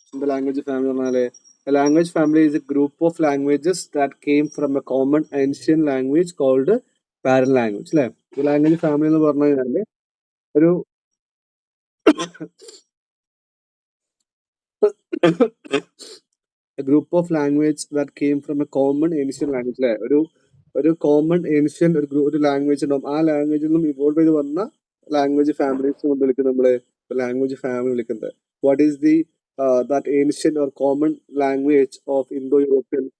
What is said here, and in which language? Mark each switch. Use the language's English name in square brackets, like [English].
[Malayalam] എന്താ language family എന്ന് പറഞ്ഞാല്, [English] Language family is a group of languages that came from a common ancient language called parent language. അല്ലെ? [Malayalam] Language family എന്ന് പറഞ്ഞു കഴിഞ്ഞാല് ഒരു [English] a group of language that came from a common ancient language. [Malayalam] അല്ലെ? ഒരു common ancient ഒരു language ഉണ്ടാവും. ആ ലാംഗ്വേജിൽ നിന്നും ഇവോൾവ് ചെയ്ത് വന്ന ലാംഗ്വേജ് ഫാമിലീസ് കൊണ്ട് വിളിക്കുന്നത് നമ്മള് ലാംഗ്വേജ് ഫാമിലി വിളിക്കുന്നത്. [English] What is the that ancient or common language of Indo-European?